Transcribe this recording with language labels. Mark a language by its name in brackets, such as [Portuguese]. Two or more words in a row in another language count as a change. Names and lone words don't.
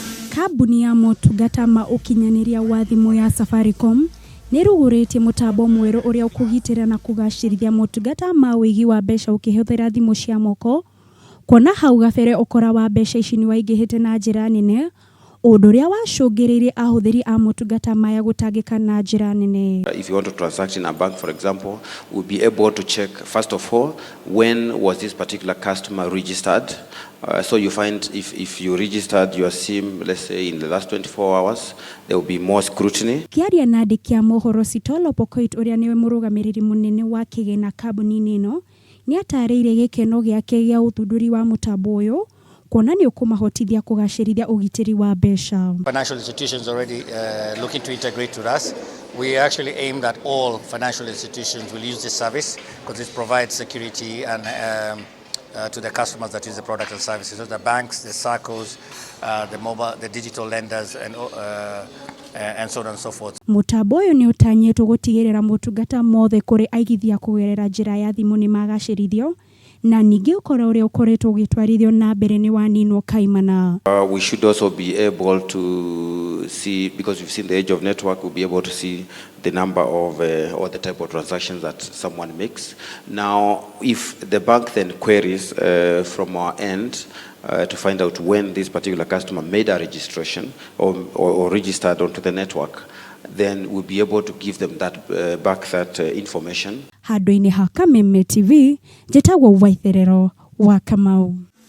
[Kikuyu] Kambuni ya motungata ma ukinyaniria wa thimu ya Safaricom niruguritie mutambo mweru uria ukugitira na kugacirithia motungata ma wigi wa mbeca ukihuthira thimu cia moko kuona hau gabere ukora wa mbeca ici ni waingihite na njira nene undu uria wacungiririe ahuthiri a motungata maya gutangika na njira nene. [English] If you want to transact in a bank, for example, we'll be able to check, first of all, when was this particular customer registered. So you find if you registered your SIM, let's say in the last 24 hours, there will be more scrutiny. [Kikuyu] Kiaria na ndikia mohoro Sitolo Pokoit uria niwe murugamiriri munene wa kigina kambuni ino ni atariire gikeno giake gia uthunduri wa mutambo uyu kuona ni ukumahotithia kugacirithia ugitiri wa mbeca. [English] Financial institutions already looking to integrate with us. We actually aim that all financial institutions will use this service because it provides security and to the customers that use the product and services. So the banks, the SACCOs, the digital lenders and so on and so forth. [Kikuyu] Mutambo uyu ni utanyitwo gutigirira motungata mothe kuri aigithia kugerera njira ya thimu ni magacirithio na ningi ukora uria ukoretwo gitwarithio na mbere ni waninwo kaimana. [English] We should also be able to see, because we've seen the age of network, we'll be able to see the number of or the type of transactions that someone makes. Now, if the bank then queries from our end to find out when this particular customer made a registration or registered onto the network, then we'll be able to give them that back that information. [Kikuyu] Handu-ini ha Kameme TV, njitagwo Waitherero wa Kamau.